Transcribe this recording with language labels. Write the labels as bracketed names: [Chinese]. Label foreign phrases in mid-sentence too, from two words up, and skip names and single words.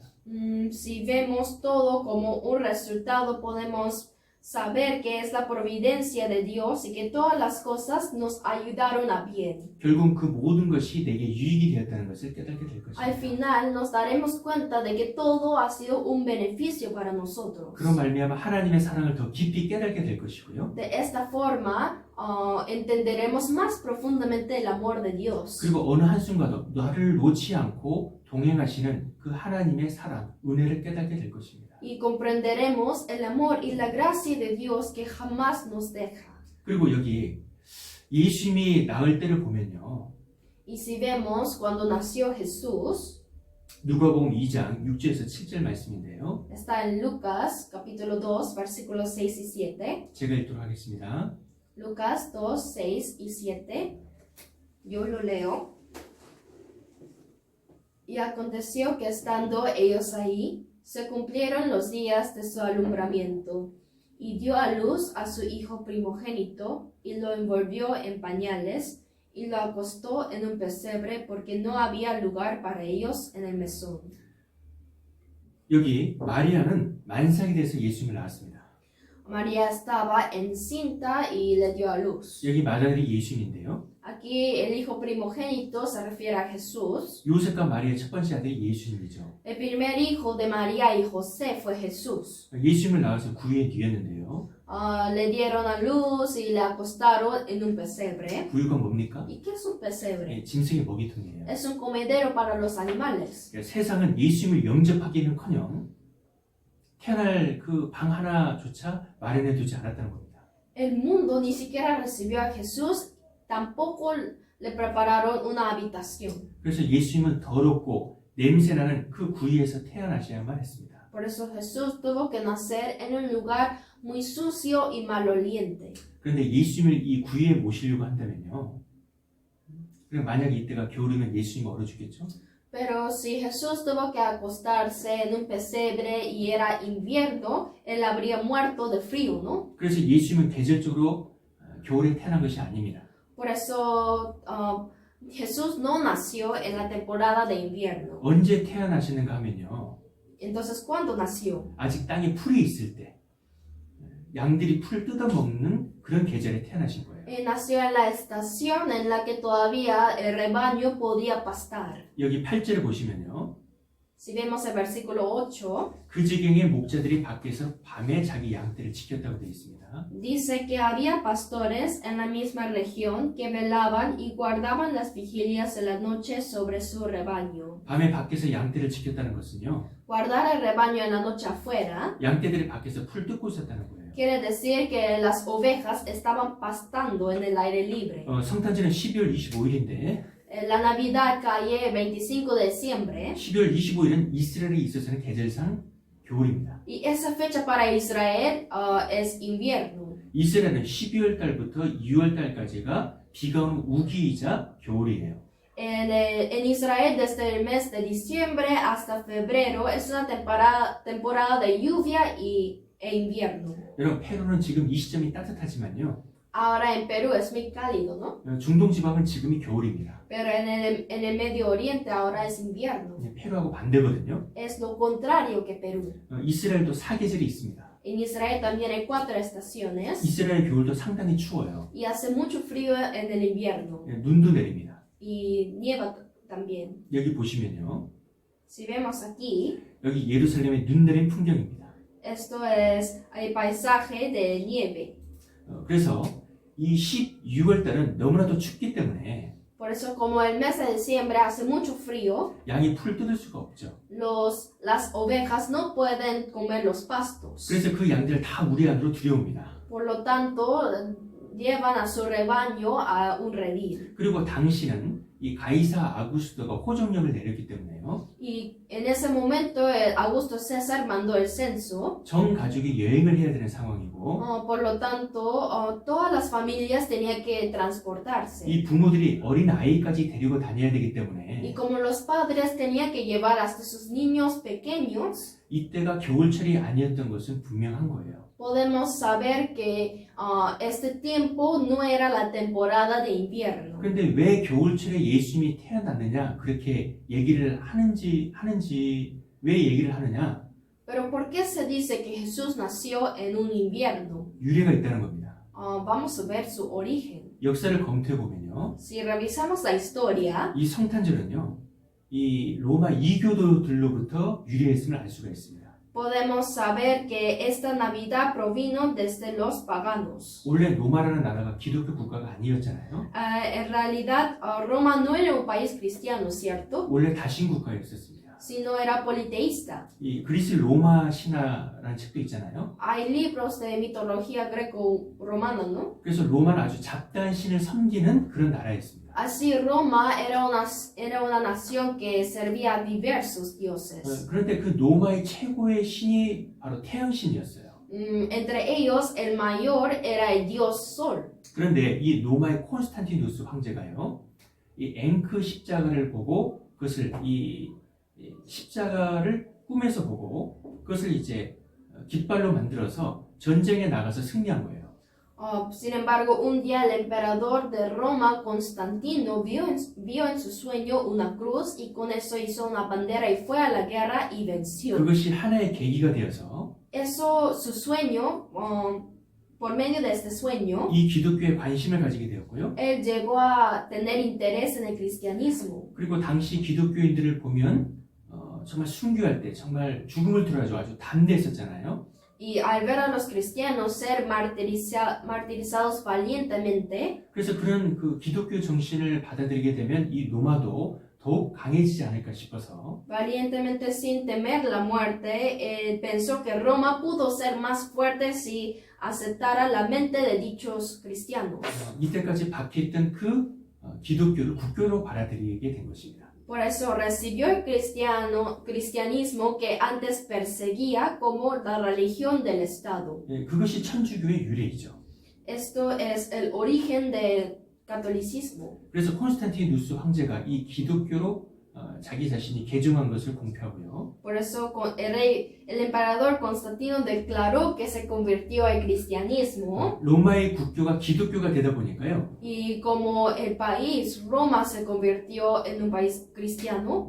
[Spanish] Si vemos todo como un resultado, podemos saber que es la providencia de Dios y que todas las cosas nos ayudaron a bien. [Korean] 결국 그 모든 것이 내게 유익이 되었다는 것을 깨닫게 될 [Spanish] Al [Korean] 것입니다. [Spanish] final nos daremos cuenta de que todo ha sido un beneficio para nosotros. [Korean] 그런 말미암아 하나님의 사랑을 더 깊이 깨닫게 될 것이고요. [Spanish] De esta forma, entenderemos más profundamente el amor de Dios. [Korean] 그리고 어느 한순간도 나를 놓지 않고 동행하시는 그 하나님의 사랑, 은혜를 깨닫게 될 것입니다. [Spanish] Y comprenderemos el amor y la gracia de Dios que jamás nos deja. [Korean] 그리고 여기 예수님이 나을 때를 보면요. [Spanish] Y si vemos cuando nació Jesús, [Korean] 누가복음 2장 6절에서 7절 말씀인데요. [Spanish] está en Lucas capítulo 2 versículos 6 y 7. [Korean] 제가 읽도록 하겠습니다. [Spanish] Lucas 2, 6 y 7. Yo lo leo. Y aconteció que estando ellos ahí, se cumplieron los días de su alumbramiento, y dio a luz a su hijo primogénito, y lo envolvió en pañales, y lo acostó en un pesebre, porque no había lugar para ellos en el mesón. [Korean] 여기 마리아는 만삭이 돼서 예수님을 낳았습니다. [Spanish] María estaba encinta y le dio a luz. [Korean] 여기 맏아들이 예수님인데요. [Spanish] Aquí el hijo primogénito se refiere a Jesús. [Korean] 요셉과 마리아의 첫 번째 아들이 예수님이죠. [Spanish] El primer hijo de María y José fue Jesús. [Korean] 예수님을 낳아서 구유에 누였는데요. [Spanish] Le dieron a luz y le acostaron en un pesebre. [Korean] 구유가 뭡니까? [Spanish] ¿Y qué es un pesebre? [Korean] 짐승의 먹이통이에요. [Spanish] Es un comedero para los animales. [Korean] 그러니까 세상은 예수님을 영접하기는커녕 태어날 그 방 하나조차 마련해 두지 않았다는 겁니다. [Spanish] El mundo ni siquiera recibió a Jesús, tampoco le prepararon una habitación. [Korean] 그래서 예수님은 더럽고 냄새나는 그 구유에서 태어나셔야만 했습니다. [Spanish] Por eso Jesús tuvo que nacer en un lugar muy sucio y maloliente. [Korean] 그런데 예수님을 이 구유에 모시려고 한다면요. 그럼 만약에 이때가 겨울이면 예수님이 얼어 죽겠죠? [Spanish] Pero si Jesús tuvo que acostarse en un pesebre y era invierno, él habría muerto de frío, ¿no? [Korean] 그래서 예수님은 계절적으로 겨울에 태어난 것이 아닙니다. [Spanish] Por eso Jesús no nació en la temporada de invierno. [Korean] 언제 태어나시는가 하면요. [Spanish] Entonces, ¿cuándo nació? [Korean] 아직 땅에 풀이 있을 때 양들이 풀을 뜯어먹는 그런 계절에 태어나신 거예요. [Spanish] Nació en la estación en la que todavía el rebaño podía pastar. [Korean] 여기 8절을 보시면요. [Spanish] Si vemos el versículo 8, [Korean] 그 지경의 목자들이 밖에서 밤에 자기 양떼를 지켰다고 되어 있습니다. [Spanish] dice que había pastores en la misma región que velaban y guardaban las vigilias de la noche sobre su rebaño. [Korean] 밤에 밖에서 양떼를 지켰다는 것은요. [Spanish] Guardar el rebaño en la noche afuera [Korean] 양떼들이 밖에서 풀 뜯고 있었다는 거예요. [Spanish] quiere decir que las ovejas estaban pastando en el aire libre. [Korean] 성탄절은 12월 25일인데 [Spanish] La Navidad cae 25 de diciembre [Korean] 12월 25일은 이스라엘에 있어서는 계절상 겨울입니다. [Spanish] y esa fecha para Israel es invierno. [Korean] 이스라엘은 12월 달부터 2월 달까지가 비가 오는 우기이자 겨울이에요. [Spanish] En Israel desde el mes de diciembre hasta febrero es una temporada de lluvia e invierno. [Korean] 여러분 페루는 지금 이 시점이 따뜻하지만요. [Spanish] Ahora en Perú es muy cálido, ¿no? [Korean] 중동 지방은 지금이 겨울입니다. [Spanish] Pero en el Medio Oriente ahora es invierno. [Korean] 페루하고 반대거든요. [Spanish] Es lo contrario que Perú. [Korean] 이스라엘도 사계절이 있습니다. [Spanish] En Israel también hay 4 estaciones [Korean] 이스라엘 겨울도 상당히 추워요. [Spanish] y hace mucho frío en el invierno [Korean] 눈도 내립니다. [Spanish] y nieva también. [Korean] 여기 보시면요. [Spanish] Si vemos aquí, [Korean] 여기 예루살렘의 눈 내린 풍경입니다. [Spanish] esto es el paisaje de nieve. [Korean] 그래서 이 12월 달은 너무나도 춥기 때문에 [Spanish] Por eso, como el mes de diciembre hace mucho frío, [Korean] 양이 풀 뜯을 수가 없죠. [Spanish] las ovejas no pueden comer los pastos. [Korean] 그래서 그 양들을 다 무리 안으로 들여옵니다. [Spanish] Por lo tanto, llevan a su rebaño a un redil. [Korean] 그리고 당시는 이 가이사 아구스토가 호정령을 내렸기 때문에요. [Spanish] Y en ese momento, Augusto César mandó el censo. [Korean] 전 가족이 여행을 해야 되는 상황이고 [Spanish] Por lo tanto, todas las familias tenían que transportarse. [Korean] 이 부모들이 어린 아이까지 데리고 다녀야 되기 [Spanish] Y [Korean] 때문에 [Spanish] como los padres tenían que llevar hasta sus niños pequeños, [Korean] 이때가 겨울철이 아니었던 것은 분명한 거예요. [Spanish] podemos saber que este tiempo no era la temporada de invierno. [Korean] 그런데 왜 겨울철에 예수님이 태어났느냐 그렇게 얘기를 하는지 왜 얘기를 하느냐? [Spanish] Pero ¿por qué se dice que Jesús nació en un invierno? [Korean] 유래가 있다는 겁니다. [Spanish] Vamos a ver su origen. [Korean] 역사를 검토해 보면요, [Spanish] Si revisamos la historia, [Korean] 이 성탄절은요, 이 로마 이교도들로부터 유래했음을 알 수가 있습니다. [Spanish] podemos saber que esta Navidad provino desde los paganos. [Korean] 원래 로마라는 나라가 기독교 국가가 아니었잖아요. [Spanish] En realidad, Roma no era un país cristiano, ¿cierto? [Korean] 원래 다신 국가였었습니다. [Spanish] Sino era politeísta. [Korean] 이 그리스 로마 신화라는 책도 있잖아요. [Spanish] Hay libros de mitología greco-romana, ¿no? [Korean] 그래서 로마는 아주 잡다한 신을 섬기는 그런 나라였습니다. [Spanish] Así Roma era una nación que servía a diversos dioses. [Korean] 그런데 그 로마의 최고의 신이 바로 태양신이었어요. [Spanish] Entre ellos, el mayor era el dios Sol. [Korean] 그런데 이 로마의 콘스탄티누스 황제가요, 이 앵크 십자가를 보고 그것을 이 십자가를 꿈에서 보고 그것을 이제 깃발로 만들어서 전쟁에 나가서 승리한 거예요. [Spanish] Sin embargo, un día el emperador de Roma, Constantino, vio en su sueño una cruz y con eso hizo una bandera y fue a la guerra y venció. [Korean] 그것이 하나의 계기가 되어서 [Spanish] Eso, su sueño, por medio de este sueño, [Korean] 이 기독교에 관심을 가지게 되었고요. [Spanish] él llegó a tener interés en el cristianismo. [Korean] 그리고 당시 기독교인들을 보면 정말 순교할 때 정말 죽음을 들어가지고 아주 담대했었잖아요. [Spanish] Y al ver a los cristianos ser martirizados valientemente, [Korean] 그래서 그런 그 기독교 정신을 받아들이게 되면 이 로마도 더욱 강해지지 않을까 싶어서 [Spanish] valientemente sin temer la muerte, él pensó que Roma pudo ser más fuerte si aceptara la mente de dichos cristianos. [Korean] 이때까지 박혀있던 그 기독교를 국교로 받아들이게 된 것입니다. [Spanish] Por eso recibió el cristianismo que antes perseguía como la religión del Estado. [Korean] 그것이 천주교의 유래이죠. [Spanish] Esto es el origen del catolicismo. [Korean] 그래서 콘스탄티누스 황제가 이 기독교로 자기 자신이 개종한 것을 공표하고요. [Spanish] Por eso el emperador Constantino declaró que se convirtió al cristianismo. [Korean] 로마의 국교가 기독교가 되다 보니까요. [Spanish] Y como el país, Roma, se convirtió en un país cristiano,